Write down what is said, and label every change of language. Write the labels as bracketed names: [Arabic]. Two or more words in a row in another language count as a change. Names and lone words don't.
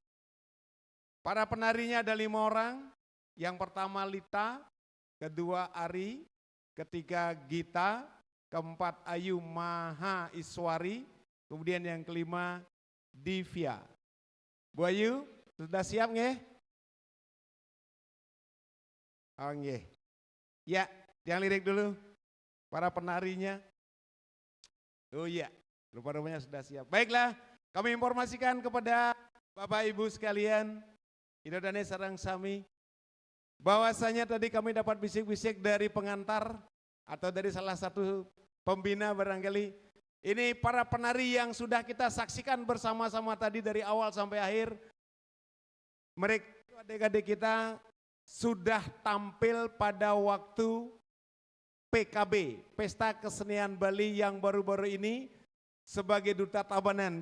[Indonesian] Para penarinya ada 5 orang, yang pertama Lita, kedua Ari, ketiga Gita, keempat Ayu Maha Iswari, kemudian yang kelima Divya. Bu Ayu, sudah siap nggih? Oh nggih. Ya, yang lirik dulu, para penarinya. Oh iya, rupa-rupanya sudah siap. Baiklah, kami informasikan kepada Bapak Ibu sekalian, [Balinese] Idodane sareng sami, [Indonesian] bahwasanya tadi kami dapat bisik-bisik dari pengantar atau dari salah satu pembina barangkali. Ini para penari yang sudah kita saksikan bersama-sama tadi dari awal sampai akhir. Mereka adik-adik kita sudah tampil pada waktu PKB, Pesta Kesenian Bali yang baru-baru ini sebagai duta Tabanan.